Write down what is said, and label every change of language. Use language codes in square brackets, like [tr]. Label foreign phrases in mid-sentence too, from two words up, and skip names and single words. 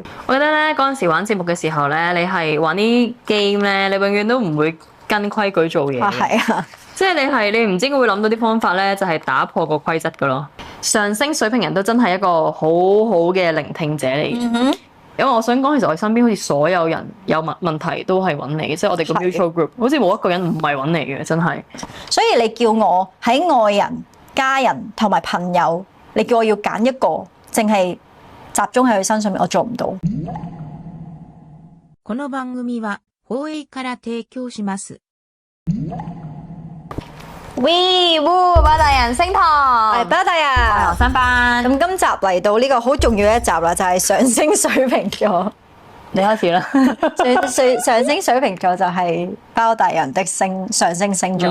[yue] 我記得咧嗰陣時玩節目嘅時候咧，你係玩啲 game 咧，你永遠都唔會跟規矩做嘢。係啊，即係你唔知點會諗到啲方法咧，就係打破個規則噶咯。上升水瓶人都真係一個好好嘅聆聽者嚟嘅。因為我想講，其實我身邊好似所有人有問題都係揾你嘅，即係我哋個 [en] mutual group， [yue] 好似冇一個人唔係揾你嘅，真係。所以你叫我喺愛人、家人同埋朋友，你叫我要揀一個，淨係集中喺佢身上面，我做唔到。 [ja] この番組は放映から提供します。 [yue] 喂，包大人升堂，係包大人，學生班。咁今集嚟到呢個好重要嘅一集啦，就係上升水瓶座。你開始啦。上升水瓶座就係包大人的上升星座。